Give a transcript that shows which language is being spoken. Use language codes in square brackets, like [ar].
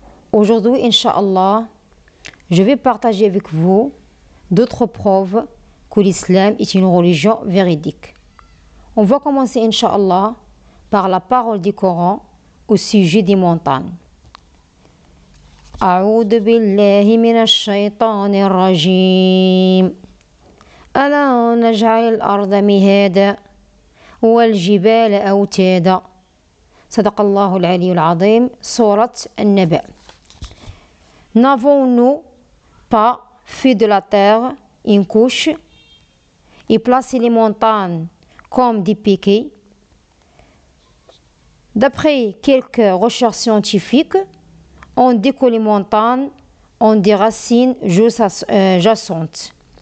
[fr] Aujourd'hui, Inch'Allah, je vais partager avec vous d'autres preuves que l'islam est une religion véridique. On va commencer, Inch'Allah, par la parole du Coran au sujet des montagnes. [ar] أعوذ بالله من الشيطان الرجيم ألا نجعل الأرض مهادا والجبال أوتادا صدق الله العلي العظيم سورة النبأ. [fr] N'avons-nous pas fait de la terre une couche et placé les montagnes comme des piquets? D'après quelques recherches scientifiques, on dit que les montagnes ont des racines jacentes.